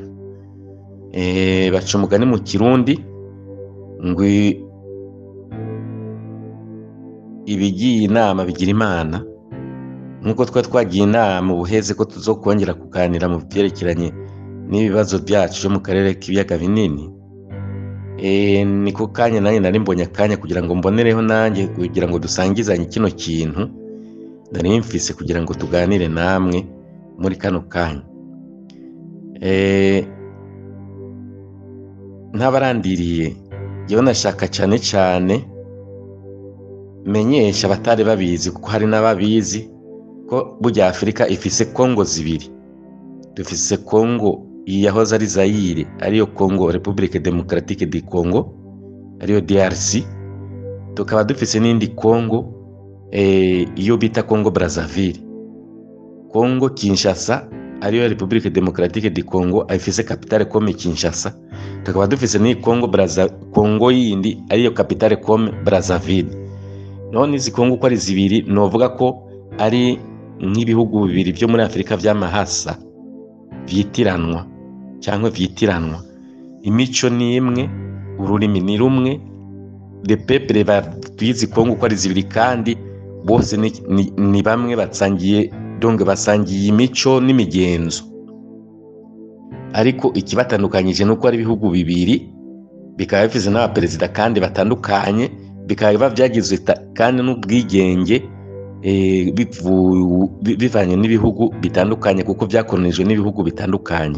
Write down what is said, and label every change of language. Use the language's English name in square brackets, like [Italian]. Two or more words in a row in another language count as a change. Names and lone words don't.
[Rundi] Baca umugani mu Kirundi ngo ibigiye inama bigira Imana. Nk'uko twagiye inama ubuheze ko tuzokongera kuganira mu byerekeranye n'ibibazo byacu byo mu karere k'ibiyaga binini, niko kanya nanjye nari mbonye akanya kugira ngo mbonereho nanjye kugira ngo dusangizanye kino kintu nari mfise kugira ngo tuganire namwe muri kano kanya. Ntabarandiriye yewe nashaka cyane menyesha abatari babizi, kuko hari n'ababizi ko burya Afurika ifise Kongo zibiri. Dufise Kongo yahoze ari Zaire, ariyo Kongo Republique Democratique du Congo, ariyo DRC. Tukaba dufise n'indi Kongo iyo bita Kongo Brazzaville. Kongo Kinshasa ariyo Republique Democratique du Congo ifise [French] capitale comme [Rundi] Kinshasa. Tukaba dufise ni Kongo yindi ariyo [French] capitale comme [Rundi] Brazzaville. None izi Kongo ko ari zibiri, novuga ko ari nk'ibihugu bibiri byo muri Afurika by'amahasa vyitiranwa cyangwa vyitiranwa. Imico ni imwe, ururimi ni rumwe, [French] le peuple [Rundi] batwizi Kongo ko ari zibiri kandi bose ni bamwe, batsangiye donc basangiye imico n'imigenzo. Ariko ikibatandukanyije nuko ari ibihugu bibiri, bikaba bifise n'abaperezida kandi batandukanye, bikaba byagizwe kandi n'ubwigenge bivanye n'ibihugu bitandukanye, kuko byakolonijwe n'ibihugu bitandukanye.